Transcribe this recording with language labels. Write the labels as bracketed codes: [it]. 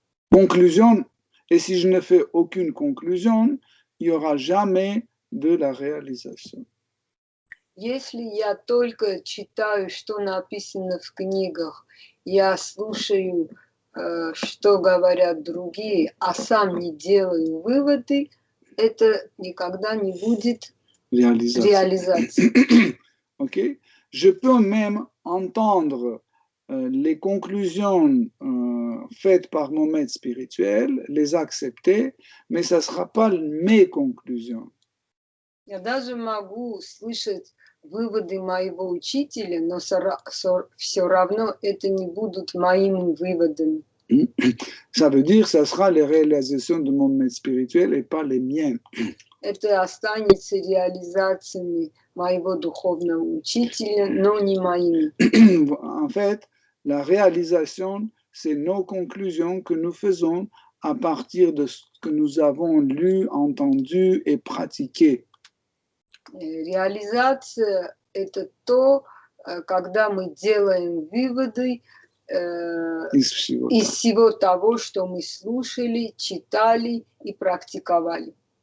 [fr] conclusion, et si je ne fais aucune conclusion, il n'y aura jamais de la réalisation. [ru] Если я только читаю, что написано в книгах, я слушаю, что говорят другие, а сам не делаю выводы, это никогда не будет réalisation. [en] Okay? [fr] Je peux même entendre les conclusions faites par mon maître spirituel, les accepter, mais ça ne sera pas mes conclusions. [ru] Я даже могу слышать выводы моего учителя, но все равно это не будут моими выводами. [fr] Ça veut dire que ça sera les réalisations de mon maître spirituel et pas les miennes. [ru] Это останется реализациями моего духовного учителя, но не моими. [fr] En fait, la réalisation, c'est nos conclusions que nous faisons à partir de ce que nous avons lu, entendu et pratiqué. [ru] Реализация – это то, когда мы делаем выводы из всего того, что мы слушали, читали и практиковали.